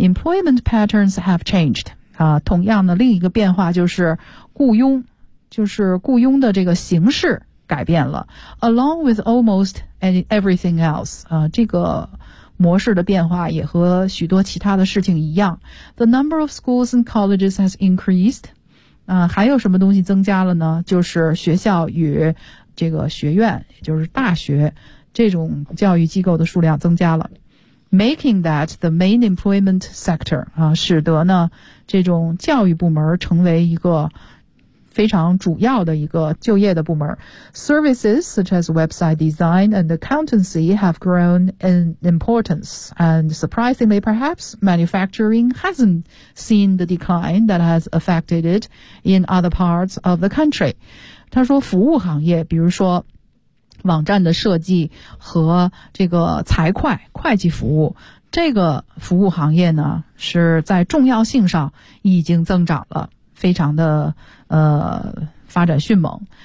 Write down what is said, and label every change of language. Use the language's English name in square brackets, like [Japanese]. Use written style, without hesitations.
[English] Employment patterns have changed. [Chinese] 同样的另一个变化就是雇佣的这个形式改变了。 [English] Along with almost and everything else. [Chinese] 这个模式的变化也和许多其他的事情一样。 [English] The number of schools and colleges has increased. [Chinese] 还有什么东西增加了呢？就是学校与这个学院，也就是大学，这种教育机构的数量增加了。 [English] Making that the main employment sector, [Chinese] 使得呢这种教育部门成为一个非常主要的一个就业的部门。 [English] Services such as website design and accountancy have grown in importance. And surprisingly, perhaps, manufacturing hasn't seen the decline that has affected it in other parts of the country. [Chinese] 他说服务行业，比如说网站的设计和这个财会会计服务，这个服务行业呢是在重要性上已经增长了，非常的发展迅猛。